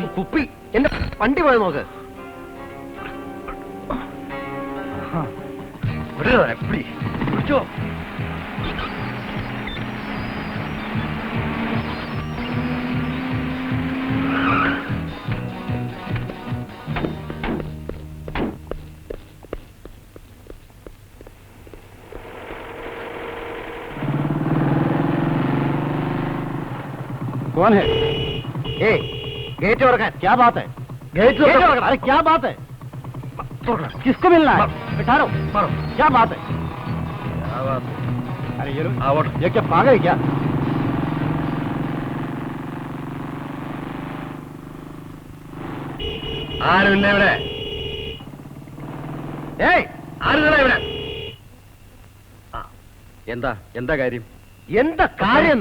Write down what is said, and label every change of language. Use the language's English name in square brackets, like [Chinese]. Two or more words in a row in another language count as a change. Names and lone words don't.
[Malayalam] കുപ്പി എന്റെ വണ്ടി പോയത് നോക്ക്. പിടിച്ചോ. [Hindi] कौन है? ए, गेट रखा। क्या बात है? गेट रखा। अरे क्या बात है? किसको मिलना है? बिठारो। क्या बात है? अरे ये क्या पागल है क्या? [Malayalam] ആരുമില്ല ഇവിടെ. ഏയ്, ആരുമില്ല ഇവിടെ. എന്താ എന്താ കാര്യം? എന്താ കാര്യം?